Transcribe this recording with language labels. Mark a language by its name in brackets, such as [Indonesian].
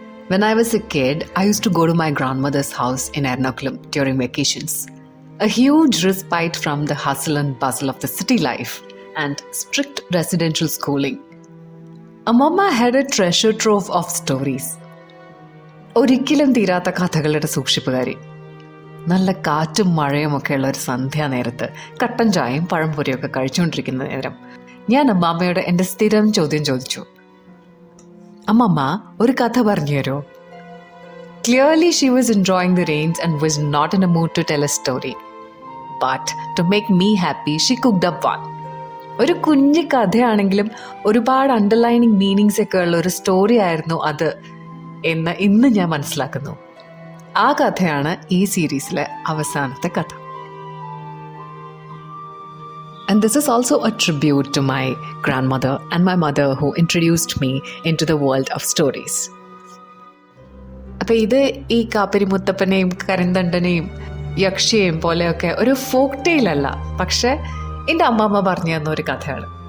[English] When I was a kid, I used to go to my grandmother's house in Ernakulam during vacations. A huge respite from the hustle and bustle of the city life and strict residential schooling. Amma had a treasure trove of stories. [Malayalam] ഒരിക്കലും തീരാത്ത കഥകളുടെ സൂക്ഷിപ്പുകാരി. നല്ല കാറ്റും മഴയുമൊക്കെയുള്ള ഒരു സന്ധ്യാനേരത്ത് കട്ടൻ ചായയും പഴംപൊരിയൊക്കെ കഴിച്ചുകൊണ്ടിരിക്കുന്ന നേരം ഞാൻ അമ്മാമ്മയോട് എൻ്റെ സ്ഥിരം ചോദ്യം ചോദിച്ചു, അമ്മമ്മ ഒരു കഥ പറഞ്ഞു തരുമോ? [English] Clearly she was enjoying the rains and was not in a mood to tell a story. But to make me happy, she cooked up one. [Malayalam] ഒരു കുഞ്ഞു കഥയാണെങ്കിലും ഒരുപാട് അണ്ടർലൈനിങ് മീനിങ്സ് ഒക്കെ ഉള്ള ഒരു സ്റ്റോറി ആയിരുന്നു അത് എന്ന് ഇന്ന് ഞാൻ മനസ്സിലാക്കുന്നു. ആ കഥയാണ് ഈ സീരീസിലെ അവസാനത്തെ കഥ. [English] And this is also a tribute to my grandmother and my mother who introduced me into the world of stories. [Malayalam] അപ്പോൾ ഇത് ഈ കാപ്പിരി മുത്തപ്പനെയും കരിന്തണ്ടനെയും യക്ഷിയെയും പോലെയൊക്കെ ഒരു ഫോക്ക് ടെയിലല്ല, പക്ഷെ എൻ്റെ അമ്മമ്മ പറഞ്ഞു തന്ന ഒരു കഥയാണ്.